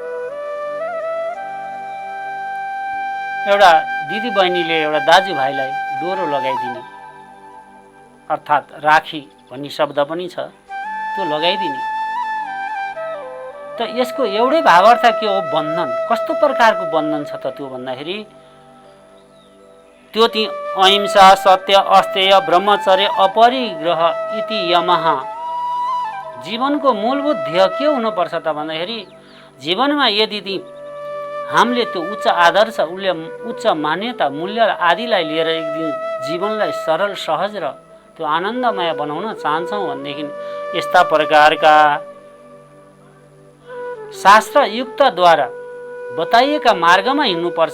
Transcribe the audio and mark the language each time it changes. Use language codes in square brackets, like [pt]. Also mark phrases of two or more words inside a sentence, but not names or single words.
[ne] एउटा दिदी बहिनीले एउटा दाजुभाइलाई डोरो लगाइदिने, अर्थात् राखी भन्ने शब्द पनि छ, त्यो लगाइदिने। त यसको एउटै भावार्थ के हो, बन्धन। कस्तो प्रकारको बन्धन छ त त्यो भन्दाखेरि त्यो ती [sa] अहिंसा सत्य अस्तेय ब्रह्मचर्य अपरिग्रह इति यमः। [ne] जीवनको मूलभूत ध्येय के हुनुपर्छ त भन्दाखेरि जीवनमा यदि ती हामीले त्यो उच्च आदर्श उच्च मान्यता मूल्य आदिलाई लिएर एक दिन जीवनलाई सरल सहज र त्यो आनन्दमय बनाउन चाहन्छौँ भनेदेखि यस्ता प्रकारका शास्त्र युक्तद्वारा बताइएका मार्गमा हिँड्नुपर्छ।